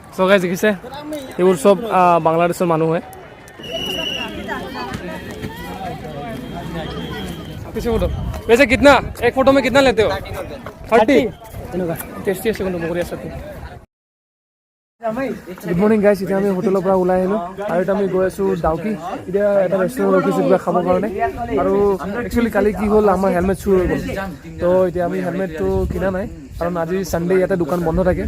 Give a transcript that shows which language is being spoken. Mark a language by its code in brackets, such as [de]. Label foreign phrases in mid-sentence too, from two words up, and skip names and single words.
[as] গাইজ দেখিছে এইবোৰ চব বাংলাদেশৰ মানুহ হয়। [hi] वैसे कितना एक फोटो में कितना लेते हो? [as] 30 टेस्टी আছে কিন্তু মগৰি আছে। [en] good morning guys, [as] এতিয়া আমি হোটেলৰ পৰা ওলাই আহিলোঁ আৰু এতিয়া আমি গৈ আছোঁ ডাউকি। এতিয়া এটা ৰেষ্টুৰেণ্ট ৰখিছোঁ কিবা খাবৰ কাৰণে। আৰু একচুৱেলি কালি কি হ'ল, আমাৰ হেলমেট চুৰ হৈ গ'ল। তো এতিয়া আমি হেলমেটটো কিনা নাই কাৰণ আজি ছানডে ইয়াতে দোকান বন্ধ থাকে।